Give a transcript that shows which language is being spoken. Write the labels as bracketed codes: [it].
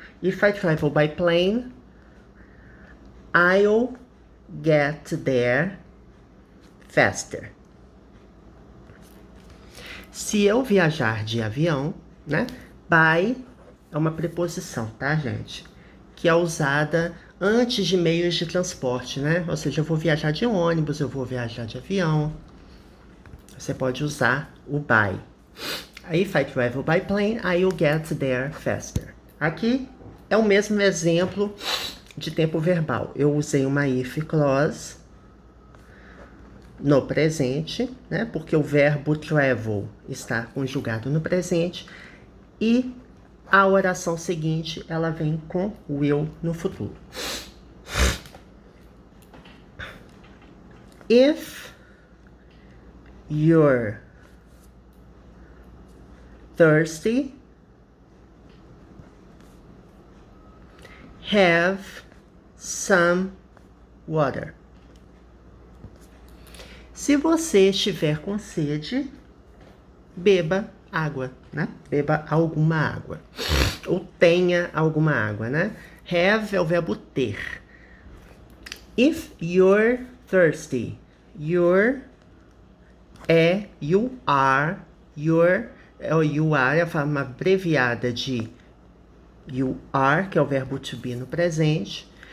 [en] If I travel by plane, I'll get there faster. [pt] Se eu viajar de avião, né? By é uma preposição, tá, gente? Que é usada antes de meios de transporte, né? Ou seja, eu vou viajar de ônibus, eu vou viajar de avião. Você pode usar o by. [en] If I travel by plane, I'll get there faster. [pt] Aqui é o mesmo exemplo de tempo verbal. Eu usei uma if clause no presente, né? Porque o verbo travel está conjugado no presente. E a oração seguinte, ela vem com will no futuro. [en] If you're thirsty, have some water. [pt] Se você estiver com sede, beba água, né? Beba alguma água. Ou tenha alguma água, né? Have é o verbo ter. [en] If you're thirsty, [pt] you're é you are, your you are é a forma abreviada de you are, que é o verbo to be no presente.